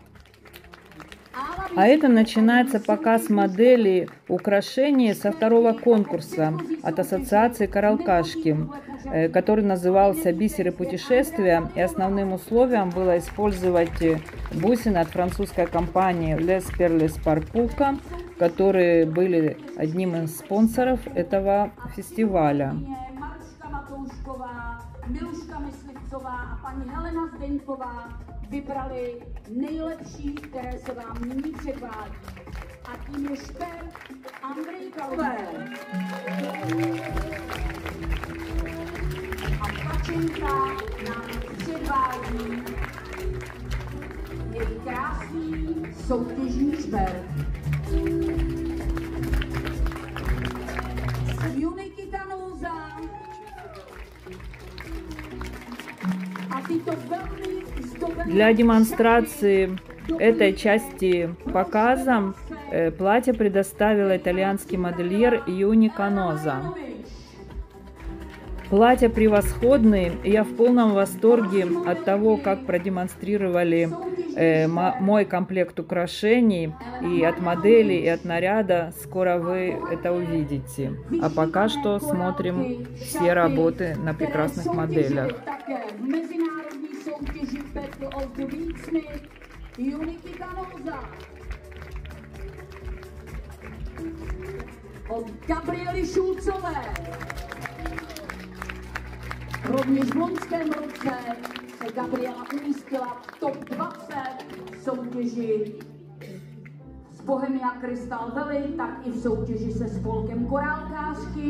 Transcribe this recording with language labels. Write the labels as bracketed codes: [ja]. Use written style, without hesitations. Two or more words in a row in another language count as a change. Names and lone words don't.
[ru] А это начинается показ моделей украшений со второго конкурса от ассоциации Каралкашки, который назывался «Бисеры путешествия». И основным условием было использовать бусины от французской компании Les Perles Parpuka, которые были одним из спонсоров этого фестиваля. [cs] Miluška Myslivcová a paní Helena Zdeňková vybrali nejlepší, které se vám nyní předvádí. A tím je šperk Andrej Kalové. Kačenka nám předvádí její krásný soutěžní šperk. Uniky Kanóza a tyto velmi zdobené... [ru] Для демонстрации этой части показа платье предоставила итальянский модельер Юни Каноза. Платья превосходные, и я в полном восторге от того, как продемонстрировали мой комплект украшений, и от модели, и от наряда. Скоро вы это увидите. А пока что смотрим все работы на прекрасных моделях. [cs] Od Gabriely Šulcové. Rovněž v loňském roce se Gabriela umístila v top 20 soutěži z Bohemia Crystal Valley, tak i v soutěži se spolkem Korálkářky.